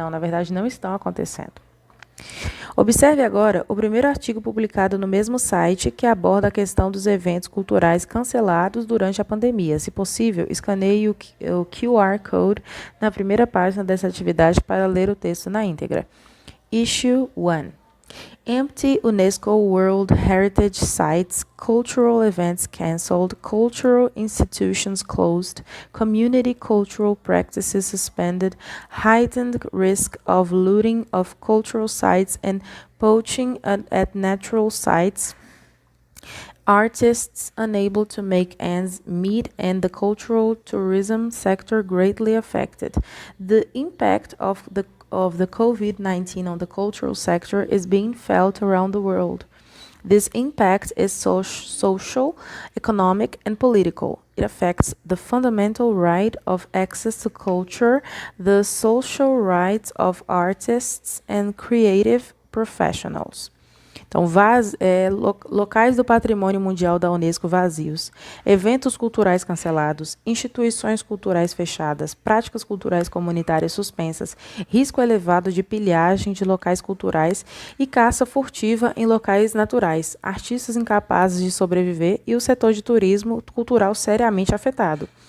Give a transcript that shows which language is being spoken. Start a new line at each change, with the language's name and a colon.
Portuguese: Não, na verdade, não estão acontecendo. Observe agora o primeiro artigo publicado no mesmo site que aborda a questão dos eventos culturais cancelados durante a pandemia. Se possível, escaneie o QR Code na primeira página dessa atividade para ler o texto na íntegra.
English: Issue 1. Empty UNESCO World Heritage Sites, cultural events cancelled, cultural institutions closed, community cultural practices suspended, heightened risk of looting of cultural sites and poaching at natural sites, artists unable to make ends meet and the cultural tourism sector greatly affected. The impact of the COVID-19 on the cultural sector is being felt around the world. This impact is social, economic, and political. It affects the fundamental right of access to culture, the social rights of artists and creative professionals.
Portuguese: Então, locais do patrimônio mundial da Unesco vazios, eventos culturais cancelados, instituições culturais fechadas, práticas culturais comunitárias suspensas, risco elevado de pilhagem de locais culturais e caça furtiva em locais naturais, artistas incapazes de sobreviver e o setor de turismo cultural seriamente afetado.